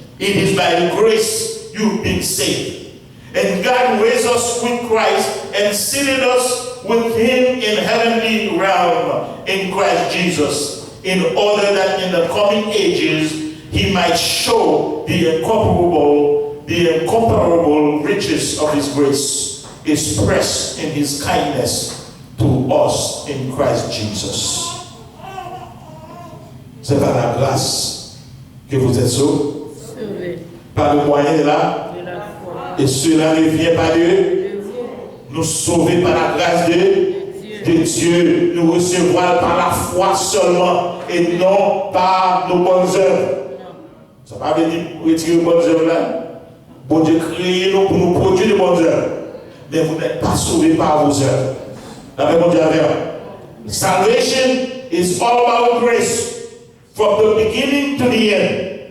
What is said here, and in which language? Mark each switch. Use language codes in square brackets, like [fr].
[en] It is by grace you've been saved. And God raised us with Christ and seated us with him in heavenly realm in Christ Jesus, in order that in the coming ages he might show the incomparable riches of his grace expressed in his kindness to us in Christ Jesus. [fr] C'est par la grâce que vous êtes sauvés, par le moyen de la et cela ne vient pas de nous sauver par la grâce de Dieu, nous recevoir par la foi seulement et non par nos bonnes œuvres. Ça ne veut pas dire retirer les bonnes œuvres là. Bon Dieu créé nous pour nous produire de bonnes œuvres. Mais vous n'êtes pas sauvés par vos œuvres. Avec mon Dieu avec. [en] Salvation is all about grace from the beginning to the end.